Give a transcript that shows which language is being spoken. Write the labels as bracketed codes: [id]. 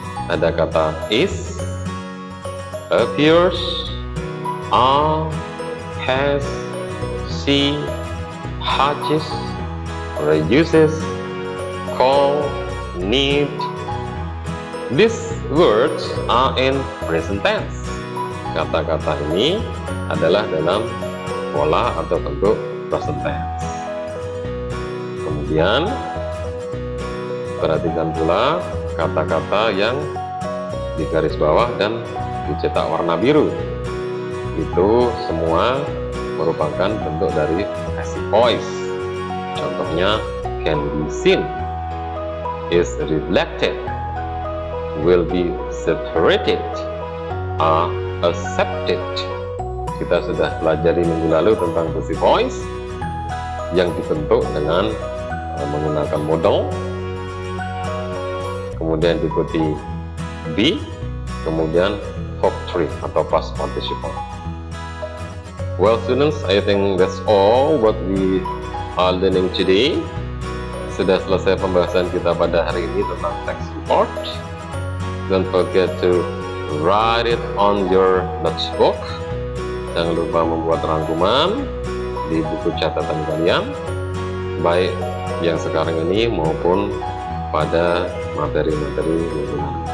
[id] Ada kata is, appears, are, has, see, hatches, reduces, call, need. [en] These words are in present tense. [id] Kata-kata ini adalah dalam pola atau bentuk present tense. Kemudian perhatikan pula kata-kata yang di garis bawah dan dicetak warna biru. Itu semua merupakan bentuk dari passive voice. [en] Contohnya can be seen, is reflected, will be separated, are accepted. [id] Kita sudah pelajari minggu lalu tentang passive voice yang dibentuk dengan menggunakan modal, kemudian diikuti be, kemudian verb 3 atau past participle. [en] Well students, I think that's all what we are learning today. [id] Sudah selesai pembahasan kita pada hari ini tentang text report. [en] Don't forget to write it on your notebook. [id] Jangan lupa membuat rangkuman di buku catatan kalian, baik yang sekarang ini maupun pada materi-materi minggu lalu.